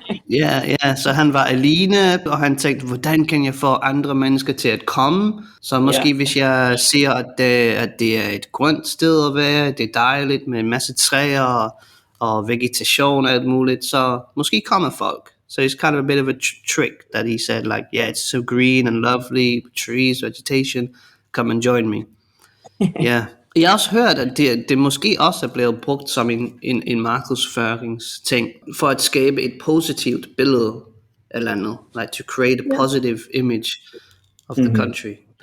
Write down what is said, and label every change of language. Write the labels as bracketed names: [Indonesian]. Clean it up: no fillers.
[Danish] Ja, så han var alene, og han tænkte, hvordan kan jeg få andre mennesker til at komme? Så måske hvis jeg siger, at det er et grønt sted at være, det er dejligt med en masse træer og vegetation og alt muligt, så måske kommer folk. [English] So it's kind of a bit of a trick that he said, like, yeah, it's so green and lovely, trees, vegetation, come and join me. Yeah. [Danish] Jeg har også hørt, at det måske også er blevet brugt som en markedsføringsting, for at skabe et positivt billede af landet, [English] like to create a positive image of the country.